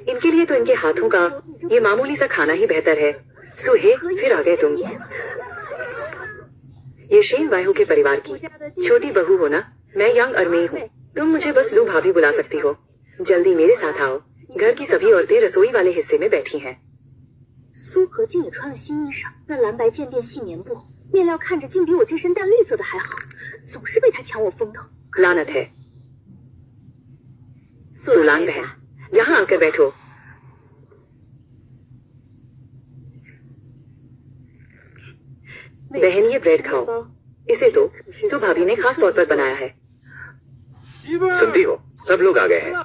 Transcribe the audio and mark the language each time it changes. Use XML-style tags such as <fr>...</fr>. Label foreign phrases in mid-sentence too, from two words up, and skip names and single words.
<hi>इनके लिए तो इनके हाथों का ये मामूली सा खाना ही बेहतर है। सूहे, फिर आ गए तुम। ये शेन वायहू के परिवार की छोटी बहू हो ना? मैं यांग अरमेई हूँ। तुम मुझे बस लू भाभी बुला सकती हो। जल्दी मेरे साथ आओ। घर की सभी औरतें रसोई वाले हिस्से में बैठी हैं।</hi> <zh>苏和静也穿了新衣裳，那蓝白渐变细棉布，面料看着竟比我这身淡绿色的还好，总是被他抢我风头。</zh> <hi>लानत है। सुलान बहन, यहाँ आकर बैठो। बहन, ये ब्रेड खाओ। इसे तो सु भाभी ने खास तौर पर बनाया है। सुनती हो, सब लोग आ गए हैं।</hi>